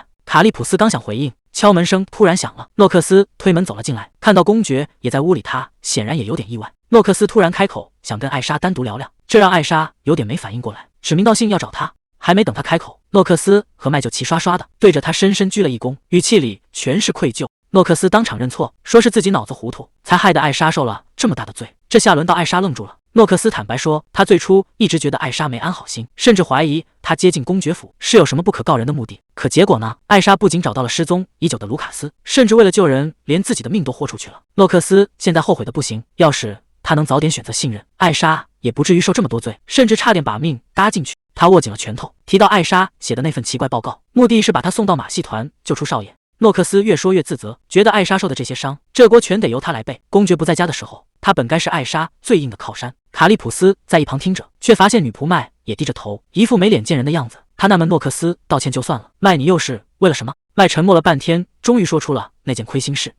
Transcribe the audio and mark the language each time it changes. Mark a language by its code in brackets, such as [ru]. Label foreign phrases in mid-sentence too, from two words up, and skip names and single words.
[zh] 卡利普斯剛想回應，敲門聲突然響了，諾克斯推門走了進來，看到公爵也在屋裡，他顯然也有點意外。諾克斯突然開口想跟艾莎單獨聊聊，這讓艾莎有點沒反應過來，指名道姓要找他。還沒等他開口，諾克斯和麥就齊刷刷的對着他深深鞠了一躬，語氣裡全是愧疚。諾克斯當場認錯，說是自己腦子糊塗，才害得艾莎受了這麼大的罪。這下輪到艾莎愣住了。諾克斯坦白說，他最初一直覺得艾莎沒安好心，甚至懷疑他接近公爵府是有什麼不可告人的目的。可結果呢？艾莎不僅找到了失蹤已久的盧卡斯，甚至為了救人，連自己的命都豁出去了。諾克斯現在後悔的不行，要是他能早點選擇信任艾莎，也不至於受這麼多罪，甚至差點把命搭進去。他握緊了拳頭，提到艾莎寫的那份奇怪報告，目的是把他送到馬戲團救出少爺。諾克斯越說越自責，覺得艾莎受的這些傷，這鍋全得由他來背。公爵不在家的時候，他本該是艾莎最硬的靠山。卡利普斯在一旁聽着，卻發現女僕麥也低着頭，一副沒臉見人的樣子。他納悶諾克斯道歉就算了，麥你又是為了什麼？麥沉默了半天，終於說出了那件虧心事。